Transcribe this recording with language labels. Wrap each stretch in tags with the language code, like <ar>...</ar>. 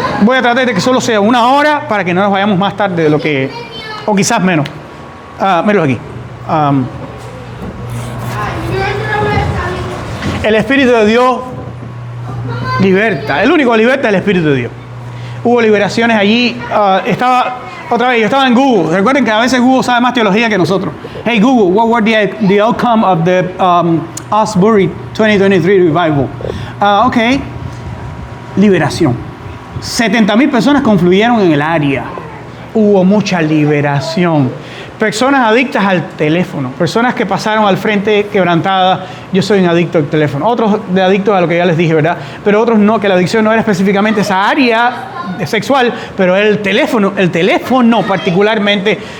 <es>Voy a tratar de que solo sea 1 hora para que no nos vayamos más tarde de lo que, o quizás menos. Míralo aquí. El Espíritu de Dios liberta. El único que liberta es el Espíritu de Dios. Hubo liberaciones allí. Otra vez, yo estaba en Google. Recuerden que a veces Google sabe más teología que nosotros.</es> <en>Hey Google, what were the outcome of the Asbury 2023 revival?</en> <es>Ok. Liberación. 70,000 personas confluyeron en el área. Hubo mucha liberación. Personas adictas al teléfono. Personas que pasaron al frente quebrantadas. Yo soy un adicto al teléfono. Otros de adictos a lo que ya les dije, ¿verdad? Pero otros no, que la adicción no era específicamente esa área sexual, pero el teléfono particularmente.</es>